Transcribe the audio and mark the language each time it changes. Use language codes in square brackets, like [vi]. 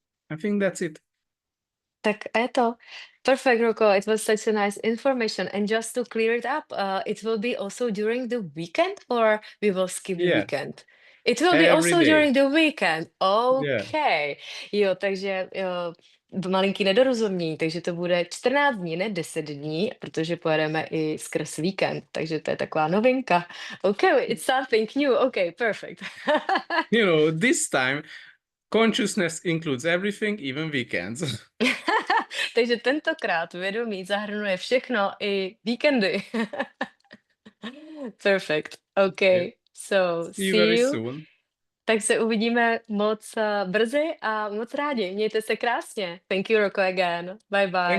[en] I think that's it. [cs] Tak a je to. [en] Perfect, Rocco. It was such a nice information. And just to clear it up, it will be also during the weekend, or we will skip the weekend? It will be also during the weekend. Okay. [cs] Jo, takže malinký nedorozumění, takže to bude 14 dní, ne 10 dní, protože pojedeme i skrz víkend, takže to je taková novinka. [en] Okay, it's something new. Okay, perfect. This time consciousness includes everything, even weekends. [cs] Takže tentokrát vědomí zahrnuje všechno, i víkendy. [en] Perfect. Okay. So See you very soon. [cs] Tak se uvidíme moc brzy a moc rádi. Mějte se krásně. [en] Thank you, Rocco, again. Bye bye.